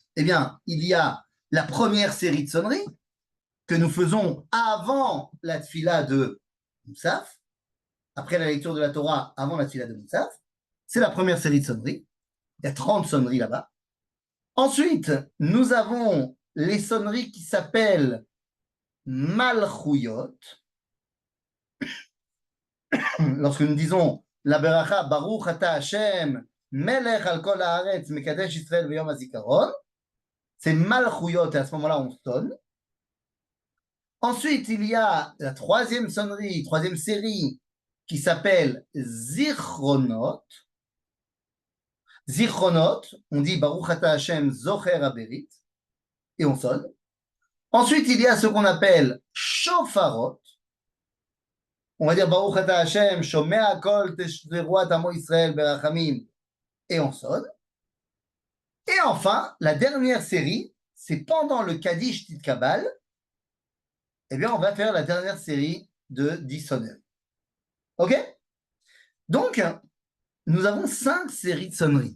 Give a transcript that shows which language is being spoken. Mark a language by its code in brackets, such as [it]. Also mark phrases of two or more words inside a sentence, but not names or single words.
[fr] Eh bien, il y a la première série de sonneries que nous faisons avant la tfila de Moussaf, après la lecture de la Torah, avant la tfila de Moussaf. C'est la première série de sonneries. Il y a 30 sonneries là-bas. Ensuite, nous avons les sonneries qui s'appellent Malchouyot. Lorsque nous disons la beracha [he] ברוך אתה ה' מלך על כל הארץ מקדש ישראל ויום הזכרון, [fr] c'est Malchouyot et à ce moment-là on sonne. Ensuite, il y a la troisième sonnerie, troisième série qui s'appelle Zichronot. [he] Zichronot, [fr] on dit [he] ברוך אתה ה' זוכר הברית, [fr] et on sonne. Ensuite, il y a ce qu'on appelle Shofarot. On va dire [he] ברוך אתה ה' שומע קול תרועת עמו ישראל ברחמים, [fr] et on sonne. Et enfin, la dernière série, c'est pendant le Kaddish Titkabal, eh bien, on va faire la dernière série de 10 sonneries. OK? Donc, nous avons 5 séries de sonneries.